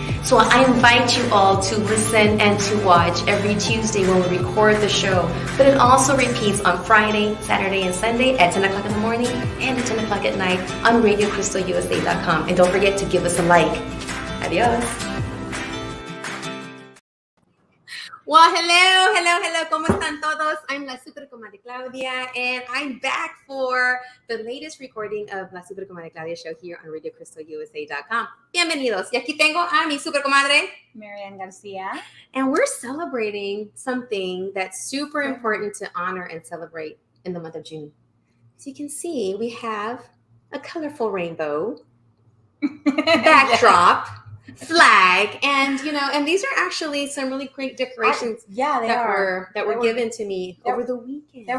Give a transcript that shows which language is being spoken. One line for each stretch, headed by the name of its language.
English: So I invite you all to listen and to watch every Tuesday when we record the show. But it also repeats on Friday, Saturday, and Sunday at 10 o'clock in the morning and at 10 o'clock at night on RadioCrystalUSA.com. And don't forget to give us a like.
Spanish: Adios.
English: Well, hello,
Spanish: ¿cómo están todos?
English: I'm La Super Comadre Claudia, and I'm back for the latest recording of La Super Comadre Claudia show here on RadioCrystalUSA.com. Bienvenidos.
Spanish: Y aquí tengo a mi Super Comadre, Garcia.
English: And we're celebrating something that's super important to honor and celebrate in the month of June. As you can see, we have a colorful rainbow backdrop. Flag, and and these are actually some really great decorations that were given to me over the weekend.